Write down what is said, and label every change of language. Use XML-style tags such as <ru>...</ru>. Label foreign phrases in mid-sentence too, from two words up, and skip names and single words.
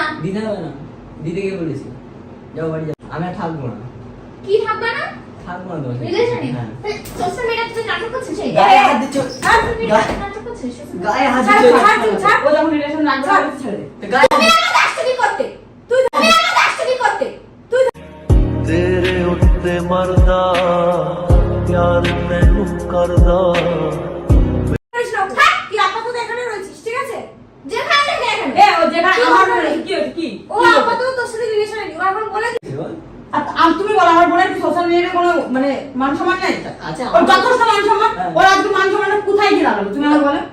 <bn>দিতে হবে না, দিতে গিয়ে বলেছি যাও বাড়ি যাও, আমি আর থাকবো না, কি থাকবে না থাকবো না তোমার সাথে। রিলেশনে হ্যাঁ। সোশ্যাল মিডিয়াতে নাটক করছিস সেই গায়ে হাত দিচ্ছ, নাটক করছিস গায়ে হাত ছাড়, দিচ্ছ। ছাড়, তুই ছাড়। ও যখন রিলেশন রাখবে ছাড়। তাহলে ছেড়ে দে। তো গায়ে তুমি আমাকে আসতে কি করতে তুই তুমি আমাকে আসতে কি করতে</bn> <pa>ਤੇਰੇ ਉੱਤੇ ਮਰਦਾ ਪਿਆਰ ਮੈਨੂੰ ਕਰਦਾ</pa> <bn>করিস না। তুই আপাতত এখানে রয়েছিস, ঠিক আছে? যেখানে থেকে এখানে এ ও যেখানে কি আমার হবে? কি হচ্ছে কি? ও আপাতত তোর সাথে রিলেশনে নেই, ও এখন বলে দিচ্ছে। বল। আর তুমি বলো আমার বোনের কি সোশ্যাল মিডিয়াতে কোনো মানে মান সম্মান নাই? আচ্ছা, ওর যথেষ্ট মান সম্মান, হ্যাঁ। ওর আজকে মান সম্মানটা কোথায় গিয়ে দাঁড়ালো তুমি আমার বলো?</bn>